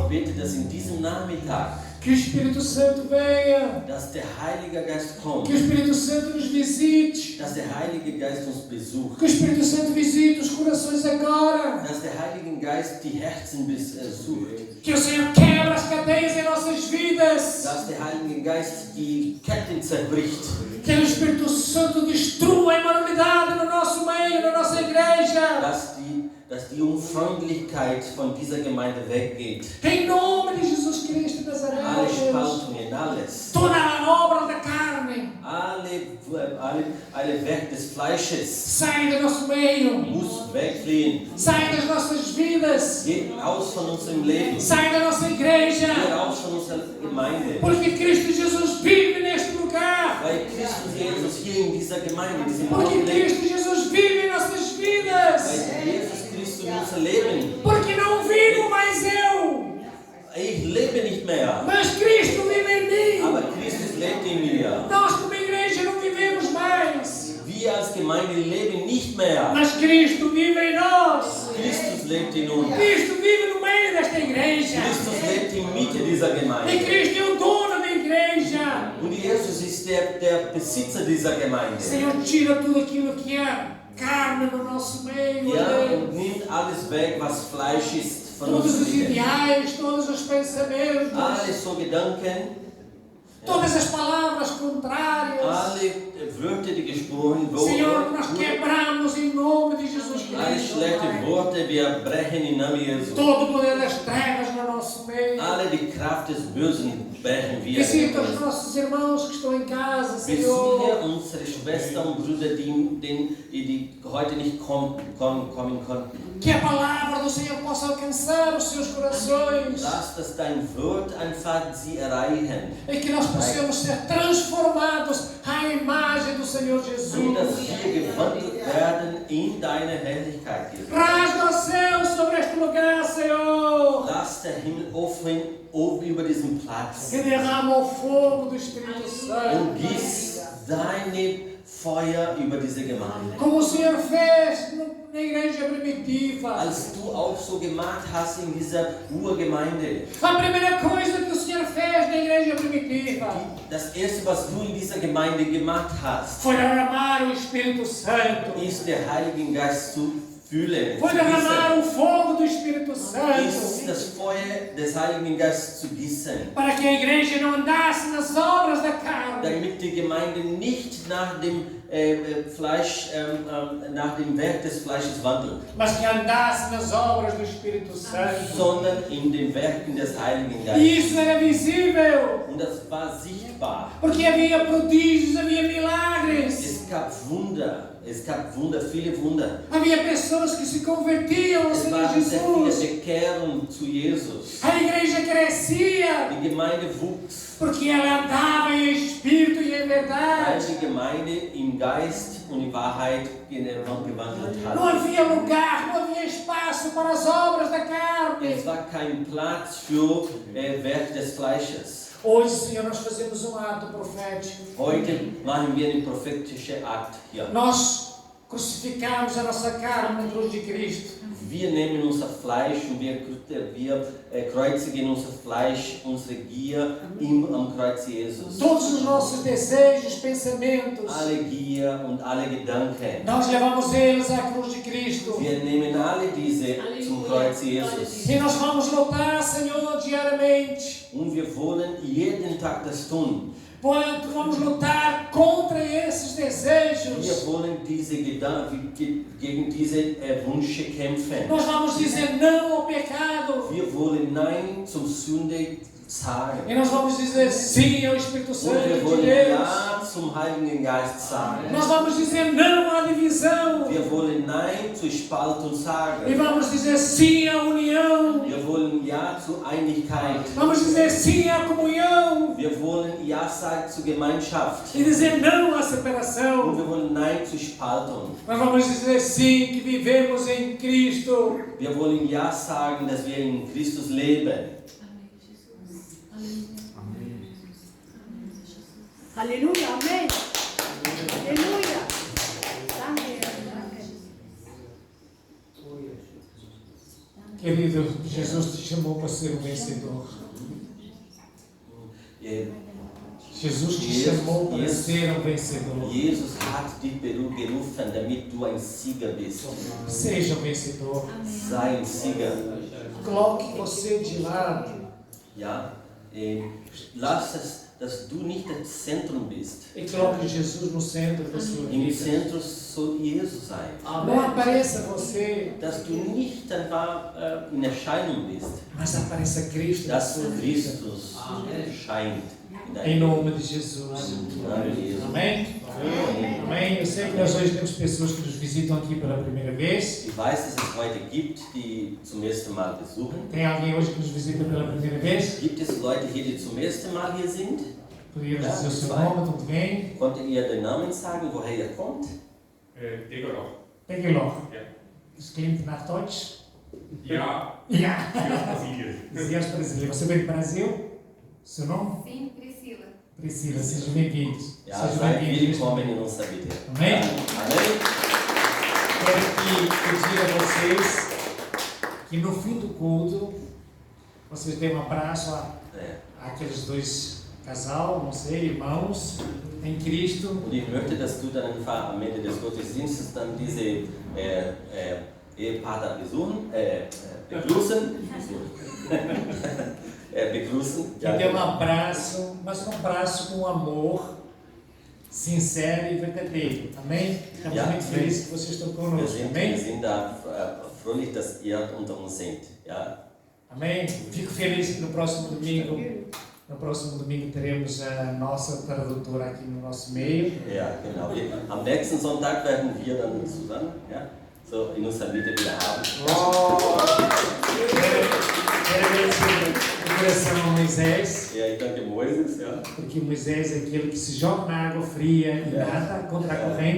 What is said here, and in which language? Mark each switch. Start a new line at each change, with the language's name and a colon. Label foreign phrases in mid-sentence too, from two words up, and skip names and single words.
German: ich bete, dass in diesem Nachmittag,
Portuguese: que o Espírito Santo venha.
German: dass der Heilige Geist kommt,
Portuguese: Que o Espírito Santo nos visite.
German: dass der Heilige Geist uns besucht,
Portuguese: Que o Espírito Santo visite os corações agora.
German: dass der Heilige Geist die Herzen besucht,
Portuguese: Que o Senhor quebra as cadeias em nossas vidas.
German: dass der Heilige Geist die Ketten zerbricht,
Portuguese: Que o Espírito Santo destrua a imoralidade no nosso meio, na nossa igreja.
German: dass die Unfreundlichkeit von dieser Gemeinde weggeht.
Portuguese: Em nome de Jesus Cristo de Nazaré,
German: Alle
Portuguese: Deus.
German: Spaltungen, alles,
Portuguese: Toda a obra da carne
German: alle Werk des Fleisches
Portuguese: sai do nosso meio.
German: muss wegfliehen.
Portuguese: Sai das nossas vidas.
German: Geht aus von unserem Leben,
Portuguese: Sai da nossa
German: geht
Portuguese: igreja.
German: aus von unserer Gemeinde.
Portuguese: Porque Cristo Jesus vive neste lugar.
German: Weil Christus Jesus hier in dieser Gemeinde, in diesem Ort
Portuguese: Porque
German: lebt.
Portuguese: Cristo Jesus vive em nossas vidas.
German: Weil Jesus Christus in unser Leben.
Portuguese: Porque não vivo mais eu,
German: Ich lebe nicht mehr,
Portuguese: mas Cristo vive em mim.
German: aber Christus lebt in mir.
Portuguese: Nós como igreja não vivemos mais,
German: Wir als Gemeinde leben nicht mehr.
Portuguese: mas Cristo vive em nós.
German: Christus lebt in uns.
Portuguese: Cristo vive no meio desta igreja.
German: Christus lebt in Mitte dieser
Portuguese: E
German: Gemeinde.
Portuguese: Cristo é o dono da igreja.
German: Und Jesus ist der Besitzer dieser Gemeinde.
Portuguese: Senhor, tira tudo aquilo que é carne no nosso meio.
German: Ja,
Portuguese: Deus.
German: und nimmt alles weg, was Fleisch ist von
Portuguese: Todos
German: uns.
Portuguese: os ideais, todos os pensamentos,
German: Alle so Gedanken,
Portuguese: todas as palavras contrárias.
German: alle Wörter, die gesprochen
Portuguese: Senhor, nós
German: wurden,
Portuguese: quebramos em nome de Jesus
German: alle
Portuguese: Cristo.
German: schlechte
Portuguese: Pai.
German: Worte, wir brechen im Namen Jesu.
Portuguese: Todo o poder das trevas no nosso meio.
German: Alle die Kraft des Bösen brechen wir.
Portuguese: Visita os nossos irmãos que estão em casa,
German: Besuche
Portuguese: Senhor.
German: unsere Schwestern und Brüder, die heute nicht kommen konnten.
Portuguese: Que a palavra do Senhor possa alcançar os seus corações.
German: Lass, dass dein Wort einfach sie erreichen.
Portuguese: E que nós possamos ser transformados à imagem do Senhor
German: Und
Portuguese: Jesus.
German: dass wir gewandelt werden in deine Herrlichkeit, Jesus.
Portuguese: Rasga o céu sobre este lugar, Senhor.
German: Lass der Himmel offen über diesem Platz.
Portuguese: E derrama o fogo do Espírito Santo.
German: Und gieß deine Feuer über diese Gemeinde.
Portuguese: Como o Senhor fez na igreja primitiva.
German: als du auch so gemacht hast in dieser Urgemeinde.
Portuguese: A primeira coisa que o Senhor fez na igreja primitiva
German: Das erste, was du in dieser Gemeinde gemacht hast,
Portuguese: foi derramar o Espírito Santo.
German: ist der Heilige Geist zu fühlen.
Portuguese: Foi derramar o fogo do Espírito
German: Ist
Portuguese: Santo.
German: das Feuer des Heiligen Geistes zu gießen,
Portuguese: Para que a igreja não andasse nas obras da carne,
German: damit die Gemeinde nicht nach dem Fleisch, nach dem Werk des Fleisches wandelt,
Portuguese: mas que andasse nas obras do Espírito Santo.
German: sondern in den Werken des Heiligen
Portuguese: E
German: Geistes.
Portuguese: isso era visível,
German: Und das war sichtbar.
Portuguese: porque havia prodígios, havia milagres.
German: Es gab Wunder, viele Wunder.
Portuguese: Havia pessoas que se convertiam ao
German: Es
Portuguese: Senhor
German: waren sehr viele Jesus. Bekehrungen zu Jesus.
Portuguese: A igreja crescia,
German: Die Gemeinde wuchs,
Portuguese: porque ela andava em espírito e em
German: weil
Portuguese: verdade.
German: die Gemeinde im Geist und in Wahrheit gewandelt
Portuguese: Não
German: hat.
Portuguese: havia lugar, não havia espaço para as obras da carne.
German: Es war kein Platz für Werk des Fleisches.
Portuguese: Hoje, Senhor, nós fazemos um ato profético.
German: Heute machen wir den prophetischen Akt hier.
Portuguese: Nós crucificamos a nossa carne na cruz de Cristo.
German: Wir nehmen unser Fleisch und wir kreuzigen unser Fleisch, unsere Gier am Kreuz Jesus.
Portuguese: Todos os nossos desejos, pensamentos,
German: Alle Gier und alle Gedanken.
Portuguese: nós levamos eles à cruz de Cristo.
German: Wir nehmen alle diese zum Kreuz Jesus.
Portuguese: E nós vamos lutar, Senhor, diariamente.
German: Und wir wollen jeden Tag das tun.
Portuguese: Vamos lutar contra esses
German: Wir
Portuguese: desejos.
German: wollen gegen diese Wünsche kämpfen.
Portuguese: Nós vamos dizer não ao pecado.
German: Wir wollen Nein zum Sünde sagen.
Portuguese: E nós vamos dizer sim ao Espírito
German: Und
Portuguese: Santo
German: wir
Portuguese: de
German: wollen
Portuguese: Deus.
German: Ja zum Heiligen Geist sagen.
Portuguese: Nós vamos dizer não à divisão.
German: Wir wollen Nein zur Spaltung
Portuguese: E
German: sagen.
Portuguese: vamos dizer sim à união.
German: Wir wollen Ja zur Einigkeit.
Portuguese: Vamos dizer sim à comunhão.
German: Wir wollen Ja sagen zur Gemeinschaft.
Portuguese: E dizer não à
German: Und
Portuguese: separação.
German: wir wollen Nein zur Spaltung.
Portuguese: Nós vamos dizer sim que vivemos em Cristo.
German: Wir wollen Ja sagen, dass wir in Christus leben.
Portuguese: Aleluia, amém.
German: Aleluia. Danke.
Portuguese: Querido, Jesus te chamou para ser um vencedor. Jesus te chamou para ser um vencedor.
German: Jesus hat dich berufen, damit du ein Sieger bist.
Portuguese: Seja um vencedor.
German: Sei ein Sieger.
Portuguese: Coloque você de lado.
German: Ja? Lass es, dass du nicht das Zentrum bist.
Portuguese: E coloque Jesus no centro da sua
German: Im
Portuguese: vida.
German: Zentrum soll Jesus sein.
Portuguese: Não apareça você,
German: Dass du nicht einfach in Erscheinung bist.
Portuguese: mas apareça Cristo na
German: Dass
Portuguese: sua vida.
German: Christus scheint in
Portuguese: Em
German: deinem
Portuguese: nome de Jesus.
German: Namen Jesus.
Portuguese: Amém? Amém. Eu sei que nós hoje temos pessoas que nos visitam aqui pela primeira vez.
German: Ich weiß, dass es Leute gibt, die zum ersten Mal besuchen.
Portuguese: Tem alguém hoje que nos visita pela primeira vez?
German: Gibt es Leute hier, die zum ersten Mal hier sind?
Portuguese: Poderíamos dizer o seu nome, de onde vem?
German: Konntet ihr den Namen sagen, woher ihr kommt? Egorov.
Portuguese: Pegue logo.
German: Ja. Das klingt nach Deutsch. Ja, Ja. Brasilien.
Portuguese: Viemos brasileiro. Você veio do Brasil? Seu nome? Sim, Priscila. Priscila, sejam bem-vindos.
German: Ja,
Portuguese: Sejam
German: seid
Portuguese: bem-vindos.
German: willkommen in unserer Mitte.
Portuguese: Amém?
German: Amen.
Portuguese: Quero pedir a vocês que no fim do culto vocês dêem um abraço àqueles dois casal, não sei, irmãos em Cristo.
German: Und ich möchte, dass du dann einfach am Ende des Gottesdienstes dann diese Ehepaare begrüßen. Begrüßen.
Portuguese: Que dê um abraço, mas um abraço com amor sincero e verdadeiro. Amém? Estamos
German: Ja.
Portuguese: muito felizes que vocês estão conosco.
German: Wir
Portuguese: Amém?
German: sind da fröhlich, dass ihr unter uns seid. Ja?
Portuguese: Amém? Fico feliz que no próximo domingo teremos a nossa tradutora aqui no nosso meio.
German: Ja, genau. Am nächsten Sonntag werden wir dann zusammen, ja, so in unserer Mitte wieder haben.
Portuguese: Quero agradecer o coração a Moisés,
German: Ja, ich danke Moses, ja.
Portuguese: porque Moisés é aquele que se joga na água fria e nada contra a corrente.